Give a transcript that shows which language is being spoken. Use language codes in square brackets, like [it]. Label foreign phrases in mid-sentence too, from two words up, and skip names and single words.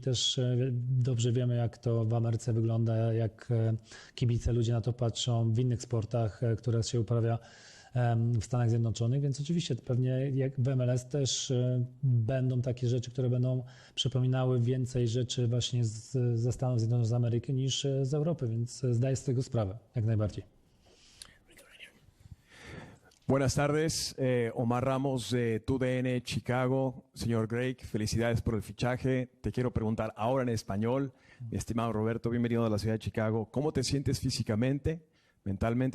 [pl] Też dobrze wiemy, jak to w Ameryce wygląda, jak kibice, ludzie na to patrzą w innych sportach, które się uprawia w Stanach Zjednoczonych, więc oczywiście pewnie jak w MLS też będą takie rzeczy, które będą przypominały więcej rzeczy właśnie ze Stanów Zjednoczonych, z Ameryki niż z Europy, więc zdaję z tego sprawę, jak najbardziej. [es] Buenas tardes, Omar Ramos de TUDN Chicago. Señor Greg, felicidades por el fichaje. Te quiero preguntar ahora en español. Mi estimado Roberto, bienvenido a la ciudad de Chicago. ¿Cómo te sientes físicamente, mentalmente?